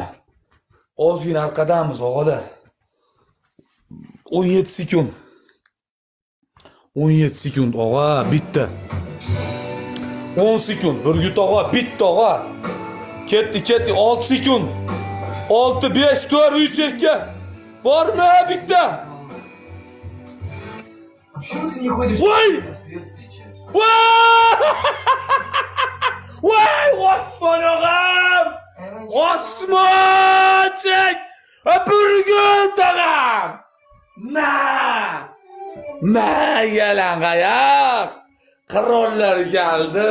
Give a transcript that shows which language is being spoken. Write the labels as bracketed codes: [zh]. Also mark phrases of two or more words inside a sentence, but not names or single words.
[uz] Arqadamiz, og'alar. 17 sekund, og'a, bitta. 10 sekund, Burgut og'a, bitta, og'a. Ketdi. 6 sekund. 6, 5, 4, 3, 2. Bormi bitta? [ru] Почему ты не ходишь Ой! на свет встречаться? [uz] Voy Osmon og'am! Osmonchik! Burgut og'am! Ma yalangoyoq! Qirollar keldi.